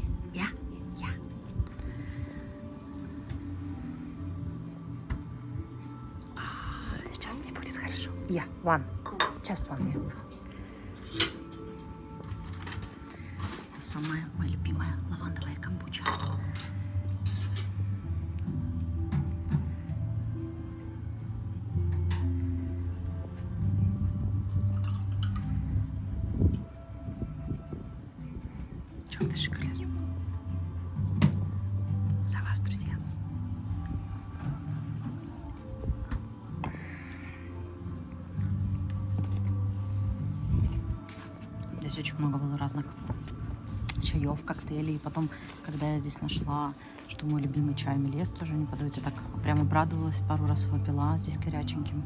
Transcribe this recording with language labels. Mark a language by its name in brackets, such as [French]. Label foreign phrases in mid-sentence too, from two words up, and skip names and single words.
[English] Yeah, yeah. [Russian] Сейчас мне будет хорошо. [English] Yeah, one. Just one, yeah. [Russian] Это самая моя любимая лавандовая камбуча. [Turkish] Çok teşekkürler. [Russian] За вас, друзья. Здесь очень много было разных чаев, коктейлей. И потом, когда я здесь нашла, что мой любимый чай Мелес тоже не подойдет, я так прям обрадовалась, пару раз его пила здесь горяченьким.